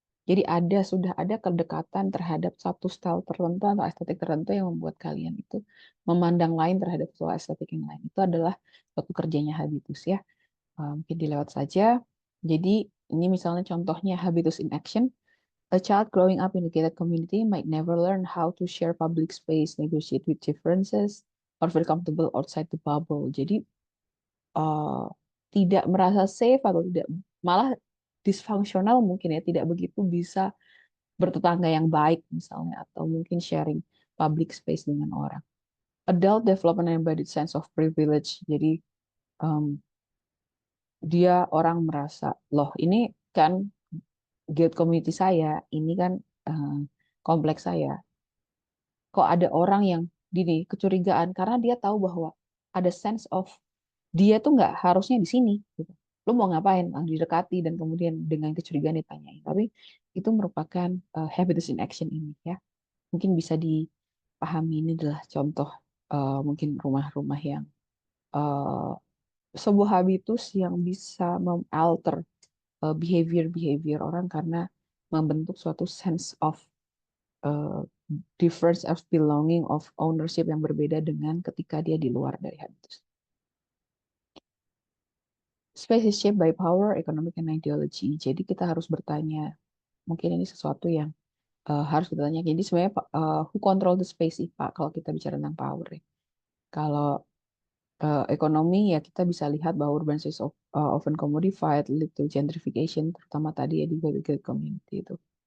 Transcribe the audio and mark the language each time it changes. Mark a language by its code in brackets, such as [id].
[id] Jadi sudah ada kedekatan terhadap satu style tertentu atau estetik tertentu yang membuat kalian itu memandang lain terhadap suatu estetik yang lain. Itu adalah suatu kerjanya habitus ya. Mungkin dilewat saja. Jadi ini misalnya contohnya habitus in action. [en] A child growing up in a gated community might never learn how to share public space, negotiate with differences, or feel comfortable outside the bubble. [id] Jadi uh, tidak merasa safe atau tidak malah disfungsional mungkin ya, tidak begitu bisa bertetangga yang baik misalnya atau mungkin [en] sharing public space [id] dengan orang. [en] Adult development and embodied sense of privilege. [id] Jadi um, dia orang merasa loh ini kan guild community saya, ini kan eh, kompleks saya. Kok ada orang yang gini kecurigaan karena dia tahu bahwa ada sense of dia tuh nggak harusnya di sini gitu. Lu mau ngapain? Langsung didekati dan kemudian dengan kecurigaan ditanyain. Tapi itu merupakan habitus in action ini ya. Mungkin bisa dipahami ini adalah contoh mungkin rumah-rumah yang eh, sebuah habitus yang bisa mengalter behavior-behavior orang karena membentuk suatu sense of uh, [en] difference of belonging, of ownership [id] yang berbeda dengan ketika dia di luar dari habitus. [en] Space is shaped by power, economic, and ideology. [id] Jadi kita harus bertanya, mungkin ini sesuatu yang harus kita tanya. Jadi sebenarnya [en] who control the space [id] sih Pak, kalau kita bicara tentang power ya. Kalau ekonomi ya kita bisa lihat bahwa [en] urban space often commodified, lead to gentrification, [id] terutama tadi ya di gated community itu.